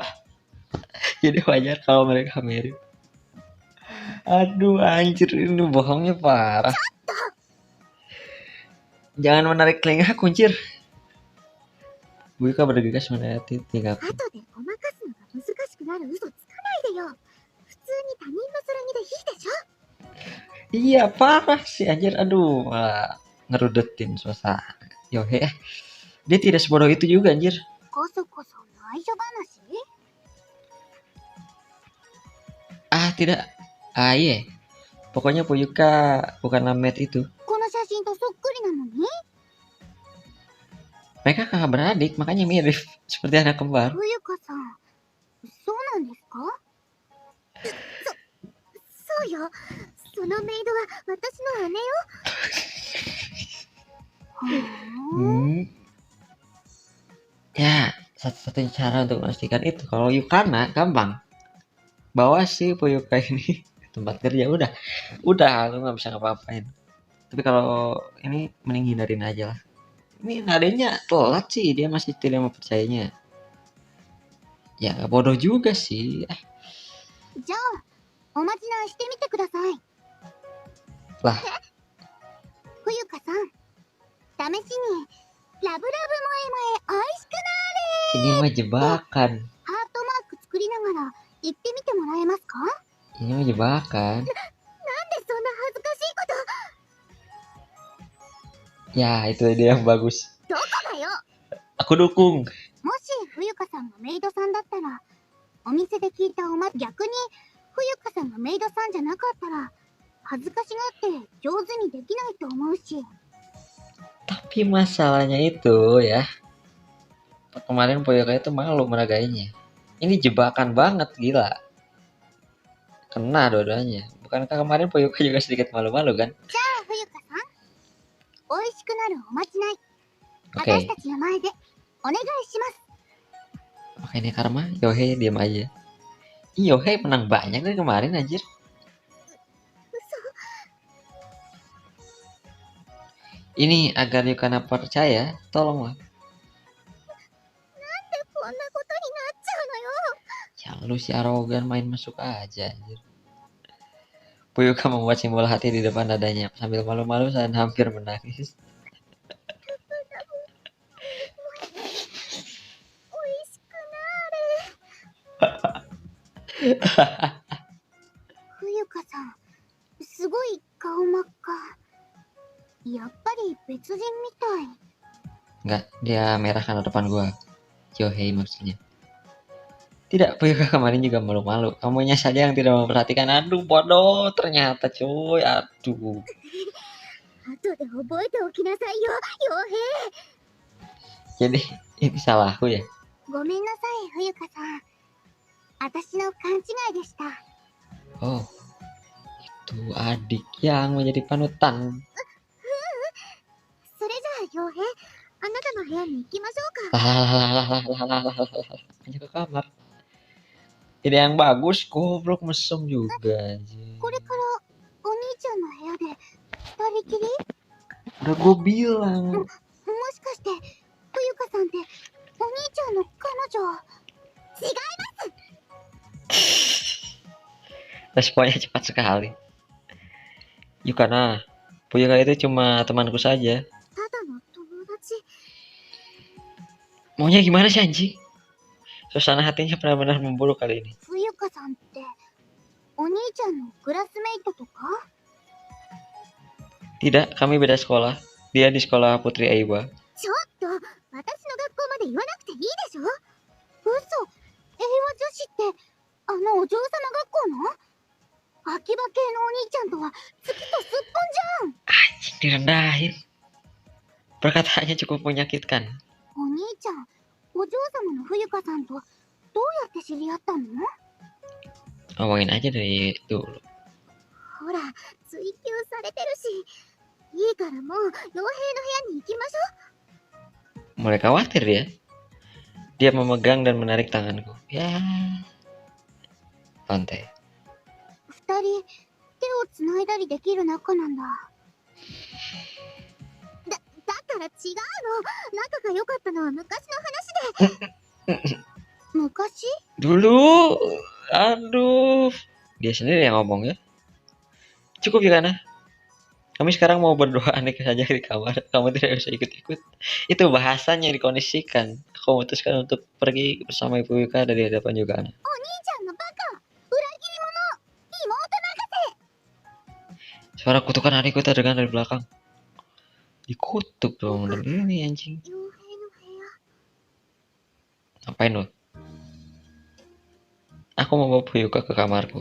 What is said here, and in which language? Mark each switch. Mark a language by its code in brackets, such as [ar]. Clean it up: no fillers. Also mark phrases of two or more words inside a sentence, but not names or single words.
[id] Jadi wajar kalau mereka mirip. Aduh anjir, ini bohongnya parah. Jangan menarik telinga, kuncir. Fuyuka bergegas mendekati tingkahku. [ja] 後でごまかすのが難しくなる嘘つかないでよ。普通に他人の空にでいいでしょ。 [id] Iya parah sih anjir, aduh malah ngerudetin suasana. Yohe, dia tidak sebodoh itu juga anjir. [ja] こそこそ内緒話。 [id] Tidak. Iya. Pokoknya Fuyuka bukanlah mate itu. [ja] この写真とそっくりなのに。 [id] Mereka kakak beradik, makanya mirip seperti anak kembar. [ja] 冬香さん、そうなんですか。そうよ。そのメイドは私の姉よ。 [id] Ya, satu-satunya cara untuk memastikan itu kalau Yukana gampang. Bawa si Fuyuka ini ke tempat kerja, udah lu nggak bisa ngapa-ngapain. Tapi kalau ini mending hindarin aja lah. Ini nadanya telat sih, dia masih tidak mempercayainya. Ya nggak bodoh juga sih. [ja] じゃあ、おまじないしてみてください。 [id] Lah. [ja] 冬香さん、試しにラブラブ萌え萌え愛しくな [id] Ini mah jebakan. [ja] ーれ。ハートマーク作りながら言ってみてもらえますか。 [id] Ini mah jebakan. [ja] なんでそんな恥ずかしいこ [id] Ya, itu ide yang bagus. [ja] と。どこだよ。 [id] Aku dukung. [ja] もし冬香さんがメイドさんだったら、お店で聞いた逆に冬香さんがメイドさんじゃなかったら、恥ずかしがって上手にできないと思うし。 [id] Tapi masalahnya itu ya, kemarin Fuyuka itu malu meragainya. Ini jebakan banget, gila. Kena dua-duanya. Bukankah kemarin Fuyuka juga sedikit malu-malu kan? [ja] じゃあ冬香さん、美味しくなるおまじない、 [id] Oke. [ja] 私たちの前でお願いします。 [id] Oke, ini karma. Yohei diam aja. Yohei menang banyak dari kemarin anjir. Ini agar Yukana percaya, tolonglah. [ja] なんでこんなことになっちゃうのよ。 [id] Ya lu si arogan main masuk aja anjir. Fuyuka membuat simbol hati di depan dadanya sambil malu-malu dan hampir menangis. [ja] おいしく冬香さん、すごい顔真っ赤。やっぱり別人みたい。 [id] Enggak, dia merah karena depan gua. Yohei maksudnya. Tidak, Fuyuka kemarin juga malu-malu. Kamunya saja yang tidak memperhatikan. Aduh, bodoh ternyata cuy. Aduh. [ja] 後で覚えておきなさいよ、傭兵。 [id] Jadi ini salahku ya. [ja] ごめんなさい、冬香さん。私の勘違いでした。 [id] Oh, itu adik yang menjadi panutan. [ja] それじゃあ傭兵、あなたの部屋に行きましょうか。 [id] Hanya ke kamar. Ide yang bagus, goblok mesum juga. [ja] これからお兄ちゃんの部屋で二人きり？ [id] Udah gue bilang. [ja] もしかして冬香さんってお兄ちゃんの彼女？違います。 [id] Responnya cepat sekali. Yukana, Fuyuka itu cuma temanku saja. [ja] ただの友達。 [id] Maunya gimana sih anjing? Suasana hatinya benar-benar memburuk kali ini. [ja] 冬香さんってお兄ちゃんのクラスメイトとか？ [id] Tidak, kami beda sekolah. Dia di sekolah Putri Aiba. [ja] ちょっと、私の学校まで言わなくていいでしょ？嘘、英和女子ってあのお嬢様学校の？秋葉系のお兄ちゃんとは月とすっぽんじゃん。 [id] Direndahin. Perkataannya cukup menyakitkan. [ja] お兄ちゃん、お嬢様の冬香さんとどうやって知り合ったの？ [id] Ngomongin aja dari dulu. [ja] ほら、追求されてるし。いいからもう傭兵の部屋に行きましょう。 [id] Mulai khawatir dia. Dia memegang dan menarik tanganku. Ya. Lantai. [ja] 二人手をつないだりできる仲なんだ。だから違うの。仲が良かったのは昔の話で。昔？ [id] Dulu. Aduh. Dia sendiri yang ngomong ya. Cukup ya Kana. Kami sekarang mau berdoa nikah saja di kamar. Kamu tidak bisa ikut-ikut. Itu bahasanya dikondisikan. Aku memutuskan untuk pergi bersama Ibu Wika dari hadapan Yukana. [ja] お兄ちゃんのバカ、裏切り者、妹泣かせ。 [id] Suara kutukan adikku terdengar dari belakang. Dikutuk dong dan ini anjing. [ja] 傭兵の部屋。 [id] Ngapain lo? Aku mau bawa Fuyuka ke kamarku.